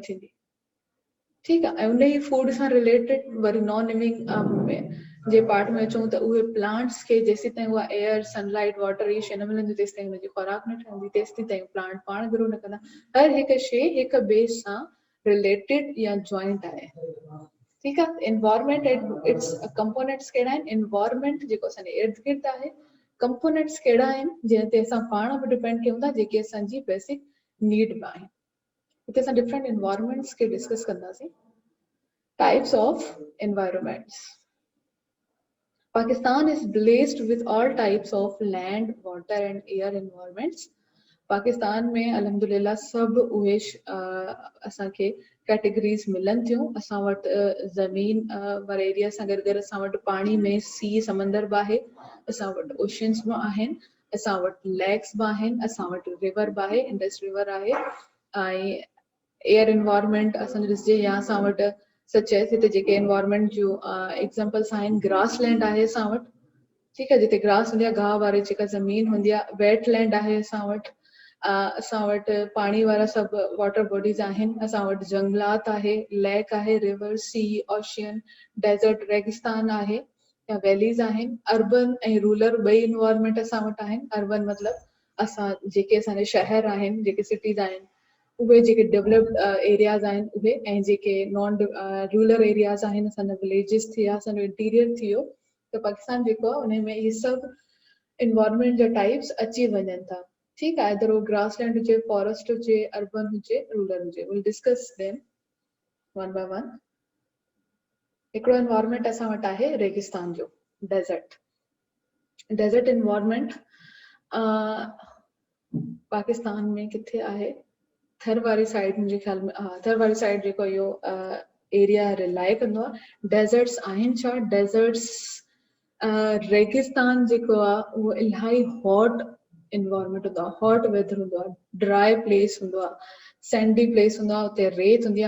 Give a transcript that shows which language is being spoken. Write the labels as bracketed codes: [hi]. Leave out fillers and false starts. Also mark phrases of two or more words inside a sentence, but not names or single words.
[sd] थींदी ठीकु आहे ऐं उन ई फूड सां रिलेटेड वरी [en] non living [sd] जे पार्ट में अचूं त उहे प्लांट्स खे जेसीं ताईं उहा [en] air sunlight water [sd] इहे शइ न मिलंदी तेसीं ताईं हुनजी खुराक न ठहंदी तेसीं ताईं प्लांट पाण ग्रो न कंदा हर हिकु शइ हिक ॿिए सां रिलेटेड या जॉइंट आहे ठीकु आहे [en] environment its components [sd] कहिड़ा आहिनि एनवायरमेंट जेको असांजे इर्द गिर्द आहे कंपोनेंट्स कहिड़ा आहिनि जंहिं ते असां पाण बि डिपेंड कयूं था जेके असांजी [en] basic need [sd] बि आहिनि हिते असां [en] different environments [sd] खे डिस्कस कंदासीं. [en] types of environments. Pakistan is blessed with all types of land, water and air environments. [sd] पाकिस्तान में अल्हम्दुलिल्लाह सब उहे असांखे कैटेगरीज मिलन थियूं. असां वटि ज़मीन वारे एरिया सां गॾु गॾु असां वटि पाणी में सी समंदर बि आहे, असां वटि ओशन्स बि आहिनि, असां वटि लेक्स बि आहिनि, असां वटि रिवर बि आहे, इंडस रिवर आहे. ऐं [en] air environment [sd] असांजो ॾिसिजे या असां वटि सच है हिते जेके एनवायरमेंट जो एग्जांपल्स आहिनि, [en] grass land [sd] आहे असां वटि, ठीकु आहे, जिते ग्रास हूंदी आहे, गाहु वारी जेका ज़मीन हूंदी आहे, [en] wet land [sd] आहे असां वटि. असां वटि पाणी वारा सभु [en] water bodies [sd] आहिनि, असां वटि जंगलात आहे, लेक आहे, [en] river, sea, ocean, desert, [sd] रेगिस्तान आहे या वैलीज़ आहिनि. अर्बन ऐं रूरल ॿई एनवायरमेंट असां वटि आहिनि. अर्बन मतिलबु असां जेके असांजे शहर आहिनि, जेके सिटीज़ आहिनि, उहे जेके [en] developed areas [sd] आहिनि उहे, ऐं जेके [en] non rural areas [sd] आहिनि, असांजा विलेजिस थी विया, असांजो इंटीरियर थी वियो. त पाकिस्तान जेको आहे उन में इहे सभु एनवायरमेंट जा टाइप्स अची वञनि था. ठीकु आहे, अगरि उहो [en] grass land [sd] हुजे, फॉरेस्ट हुजे, अर्बन हुजे, रूरल हुजे, [en] will discuss them one by one. [sd] हिकिड़ो एनवायरमेंट असां वटि आहे रेगिस्तान जो, डेजर्ट. [en] desert environment [sd] पाकिस्तान में किथे आहे? थर वारी साइड, मुंहिंजे ख़्याल में हा, थर वारी साइड जेको इहो एरिया रिलाए कंदो आहे. डेजर्ट्स आहिनि छा? डेजर्ट्स रेगिस्तान जेको आहे उहो इलाही [en] hot environment [sd] हूंदो आहे, [en] hot weather [sd] हूंदो आहे, [en] dry place [sd] हूंदो आहे, [en] sandy place [sd] हूंदो आहे, उते रेत हूंदी आहे.